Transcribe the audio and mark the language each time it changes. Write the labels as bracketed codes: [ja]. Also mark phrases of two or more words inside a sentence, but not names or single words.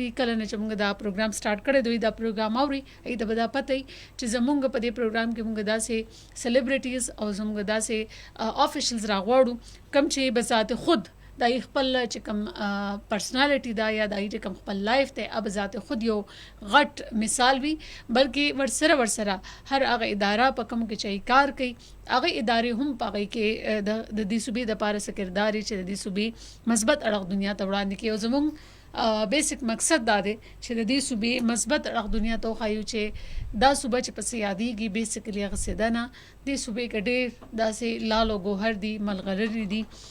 [ps] دي کله نه چې موږ دا پروګرام سٹارټ کړی دوی دا پروګرام اوري ای د بدا پته چې زموږ په دې پروګرام کې موږ داسې سلیبریټیز او زموږ داسې افیشلز راغواړو کم چې بذات خود دا خپل چې کوم پرسنالټي دا یا دا چې کوم خپل لایف ته اب ذات خود یو غټ مثال وي بلکې ورسره هر هغه اداره په کوم کې چې کار کوي هغه ادارې هم پغې کې د دې صوبې د پاره سکرداري چې د دې صوبې مثبت اړه دنیا ته وړاندې کوي او زموږ بیسیک مقصد دا دی چې د دې صوبې مثبت اړه دنیا ته خایو چې دا صوبه چې پسې یادېږي بیسیکلی هغه سیدنه د صوبې کې ډېر داسې لال او ګوهر دي ملغلرې دي